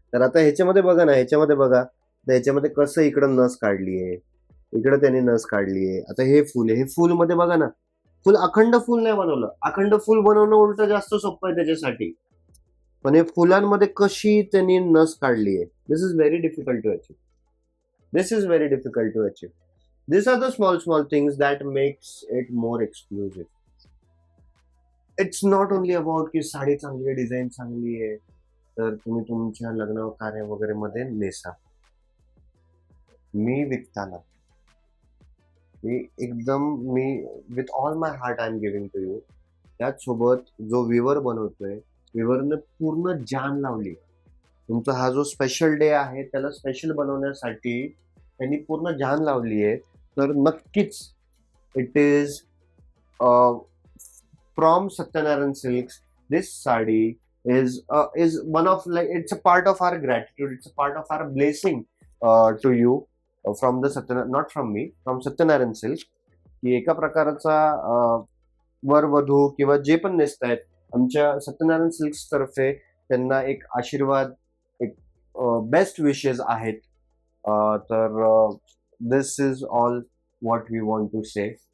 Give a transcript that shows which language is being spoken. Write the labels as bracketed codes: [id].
[mr] तर आता ह्याच्यामध्ये बघा ना, ह्याच्यामध्ये बघा, तर ह्याच्यामध्ये कसं इकडं नस काढलीये, इकडं त्याने नस काढलीये. आता हे फुल आहे, हे फुल मध्ये बघा ना, फुल अखंड फुल नाही बनवलं. अखंड फुल बनवणं उलट जास्त सोपं आहे त्याच्यासाठी. पण हे फुलांमध्ये कशी त्यांनी नस काढलीये. [en] This is very difficult to achieve. This is very difficult to achieve. These are the small things that makes it more exclusive. It's not only about [mr] की साडी चांगली आहे, डिझाईन चांगली आहे, तर तुम्ही तुमच्या लग्न कार्य वगैरे मध्ये नेसा. मी विकताना मी एकदम मी [en] With all my heart I am giving to you. [mr] त्याचसोबत जो विवर बनवतोय, विवरने पूर्ण जान लावली. तुमचा हा जो स्पेशल डे आहे त्याला स्पेशल बनवण्यासाठी त्यांनी पूर्ण जान लावली आहे. तर नक्कीच [en] It is from Satyanarayan silks. This sari is one of, like, it's a part of our gratitude, it's a part of our blessing to you from the Satyanarayan, not from me, from Satyanarayan Silk. [mr] की एका प्रकारचा वर वधू किंवा जे पण नेसतायत आमच्या Satyanarayan silks तर्फे त्यांना एक आशीर्वाद, एक बेस्ट विशेस आहेत. [en] तर this is all what we want to say.